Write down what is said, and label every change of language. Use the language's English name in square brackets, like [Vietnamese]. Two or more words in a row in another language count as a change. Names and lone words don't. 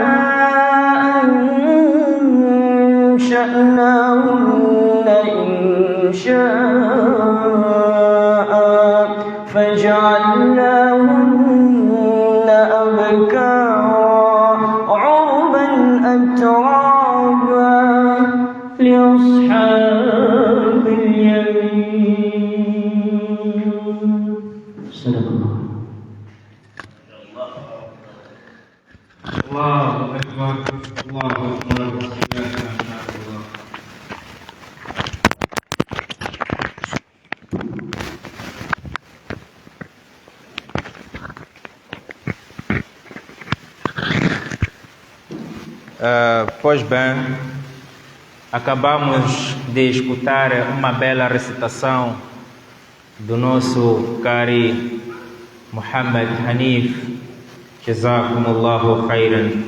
[Arabic] أنشأناهن إنشاء فجعلناهن أبكارا عربا أترابا لأصحاب اليمين. صدق الله. الله أكبر الله أكبر. يا شاء الله. [Portuguese] Pois bem, acabamos de escutar uma bela recitação do nosso Qari Muhammad Hanif, [Arabic] جزاكم الله خيرا.